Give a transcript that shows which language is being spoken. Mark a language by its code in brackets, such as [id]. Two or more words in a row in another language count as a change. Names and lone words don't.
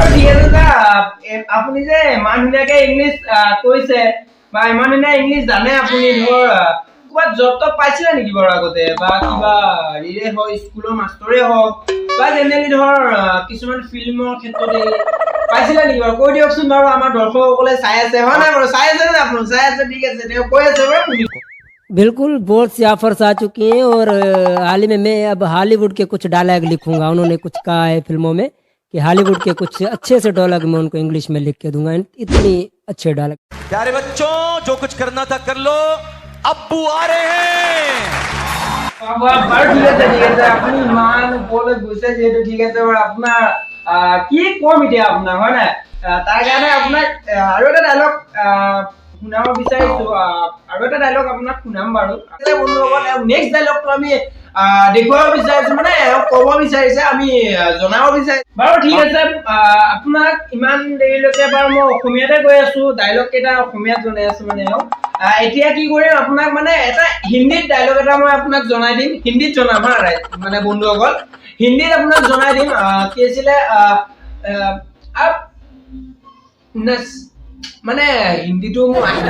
[as] ঠিক আছে, আপুনি যে ইমান ধুনীয়াকে ইংলিছ কৈছে বা ইমান ধুনীয়া ইংলিছ জানে, আপুনি ধৰ ক'ৰবাত জব টব পাইছিলে নেকি বাৰু আগতে, বা কিবা হেৰিয়ে হওক, স্কুলৰ মাষ্টৰে হওক, বা জেনেৰেলি ধৰ কিছুমান ফিল্মৰ ক্ষেত্ৰতে পাইছিলে নেকি বাৰু, কৈ দিয়কচোন বাৰু। আমাৰ দৰ্শকসকলে চাই আছে, হয় নাই বাৰু, চাই আছে নে আপোনালোক? চাই আছে, ঠিক আছে, তেওঁ কৈ আছে বাৰু, শুনিব। [hi] बिल्कुल, बहुत सी ऑफर्स आ चुकी हैं और हाल ही में मैं अब हॉलीवुड के कुछ डायलॉग लिखूंगा। उन्होंने कुछ कहा है फिल्मों में कि हॉलीवुड के कुछ अच्छे से डायलॉग मैं उनको इंग्लिश में लिख के दूंगा, इतनी अच्छे डायलॉग। प्यारे बच्चों, जो कुछ करना था कर लो, अब्बू आ रहे हैं। [as] বাৰু ঠিক আছে আপুনি ইমান ওপৰলৈ গৈছে যিহেতু ঠিক আছে বাৰু আপোনাৰ কি কম এতিয়া আপোনাক হয় নাই তাৰ কাৰণে আপোনাক আৰু এটা ডায়লগ শুনাব বিচাৰিছো আৰু এটা ডায়লগ আপোনাক শুনাম বাৰু বন্ধুসকল [en] next dialogue [as] আমি দেখুৱাব বিচাৰিছো মানে ক'ব বিচাৰিছে আমি জনাব বিচাৰিছো বাৰু ঠিক আছে আপোনাক ইমান দেৰিলৈকে বাৰু মই অসমীয়াতে কৈ আছো ডায়লগ কেইটা অসমীয়াত জনাই আছো মানে এতিয়া কি কৰিম আপোনাক মানে এটা হিন্দীত ডায়লগ এটা মই আপোনাক জনাই দিম হিন্দীত জনাম হা মানে বন্ধুসকল হিন্দীত আপোনাক জনাই দিম কি আছিলে আপ নস মানে হিন্দীটো মই